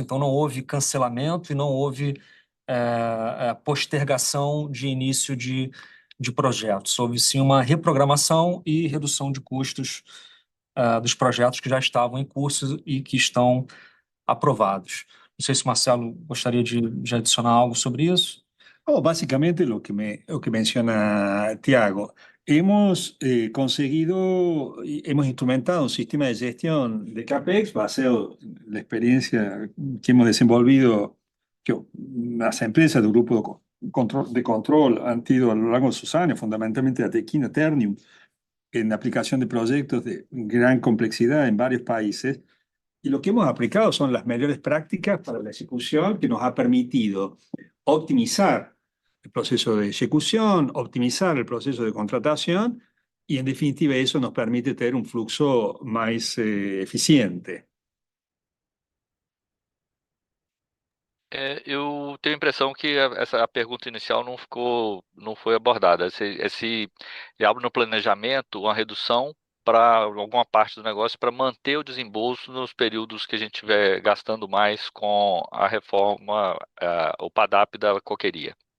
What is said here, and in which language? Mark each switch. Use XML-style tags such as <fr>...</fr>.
<pt>Então, não houve cancelamento e não houve postergação de início de projetos. Houve sim uma reprogramação e redução de custos dos projetos que já estavam em curso e que estão aprovados. Não sei se o Marcelo gostaria de adicionar algo sobre isso.</pt> <es>Básicamente lo que menciona Tiago. Hemos conseguido, hemos instrumentado un sistema de gestión de CAPEX basado en la experiencia que hemos desenvolvido, que las empresas del grupo de control han tenido a lo largo de sus años, fundamentalmente Atequina, Ternium, en aplicación de proyectos de gran complejidad en varios países. Y lo que hemos aplicado son las mejores prácticas para la ejecución que nos ha permitido optimizar el proceso de ejecución, optimizar el proceso de contratación y, en definitiva, eso nos permite tener un flujo más eficiente.</es> <pt>Eu tenho a impressão que a pergunta inicial não foi abordada. Se abre no planejamento uma redução para alguma parte do negócio para manter o desembolso nos períodos que a gente estiver gastando mais com a reforma, o PADAP da coqueria.</pt>